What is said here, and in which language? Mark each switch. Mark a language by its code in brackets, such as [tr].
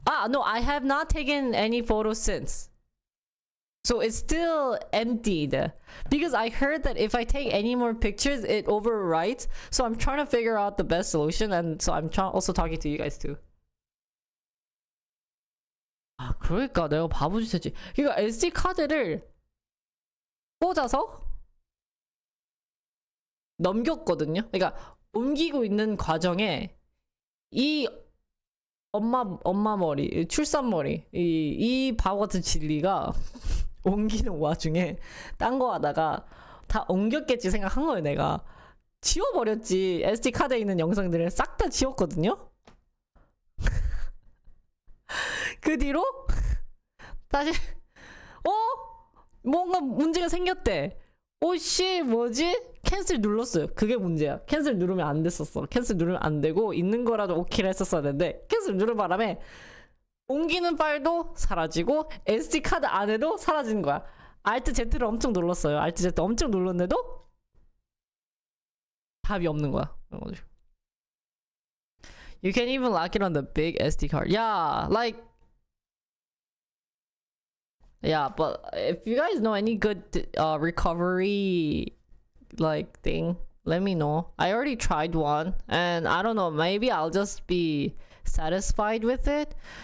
[en] No, I have not taken any photos since. So it's still emptied. Because I heard that if I take any more pictures, it overwrites. So I'm trying to figure out the best solution, and so I'm also talking to you guys too. [ko] 그러니까 내가 바보짓 했지. 그러니까 SD 카드를 꽂아서 넘겼거든요. 그러니까 옮기고 있는 과정에 이 엄마 머리, 출산 머리, 이 바보 같은 진리가 옮기는 와중에 딴 거 하다가 다 옮겼겠지 생각한 거예요. 내가 지워버렸지. SD 카드에 있는 영상들을 싹 다 지웠거든요. 그 뒤로 다시 뭔가 문제가 생겼대. 오씨 뭐지? 캔슬 눌렀어요. 그게 문제야. 캔슬 누르면 안 됐었어. 캔슬 누르면 안 되고 있는 거라도 오케이를 했었어야 되는데 캔슬 누른 바람에 옮기는 파일도 사라지고 SD 카드 안에도 사라지는 거야. Alt Z를 엄청 눌렀어요. Alt Z 엄청 눌렀는데도 답이 없는 거야. [en] You can even lock it on the big SD card. Yeah, but if you guys know any good recovery thing, let me know. I already tried one and I don't know, maybe I'll just be satisfied with it.